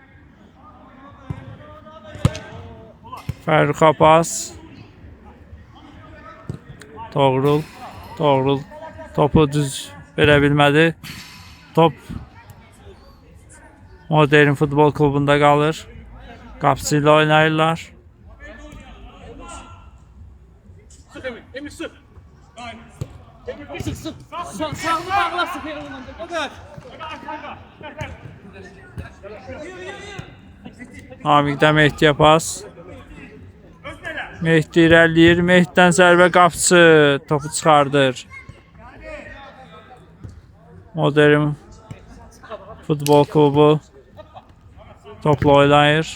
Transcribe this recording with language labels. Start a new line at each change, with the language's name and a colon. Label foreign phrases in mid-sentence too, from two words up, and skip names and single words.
Azerbaijani: Fərruxa pas. Toğrul. Toğrul topu düz verə bilmədi. Top Modern Futbol Klubunda qalır. Qapısı ilə oynayırlar.
Turkish: Emir sık. Emir sık sık. Sağlı bağla sık. O kadar.
Azerbaijani: Namiqdən Mehdiyə pas. Mehdi irəliləyir. Mehdidən zərbə qapısı. Topu çıxardır. Modern Futbol Klubu topla oynayır.